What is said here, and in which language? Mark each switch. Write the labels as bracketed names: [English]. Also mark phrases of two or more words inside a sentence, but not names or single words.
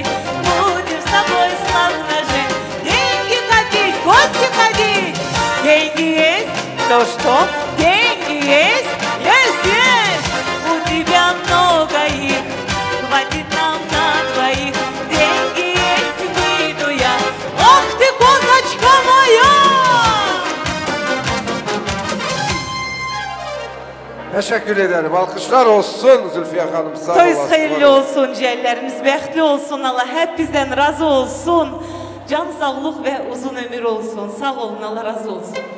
[Russian] Будем с тобой славно жить, деньги копить, в гости ходить. Деньги есть, то что? Деньги есть, есть. У тебя много их, хватит нам на двоих. Деньги есть, выйду я, ах ты, козочка моя. [Turkish] Teşekkür ederim. Alkışlar olsun Zülfiye Hanım. Sağ Toyuz olasın. hayırlı olsun, ciğerlerimiz bəxtli olsun. Allah hepinizden razı olsun. Can sağlık ve uzun ömür olsun. Sağ olun, Allah razı olsun.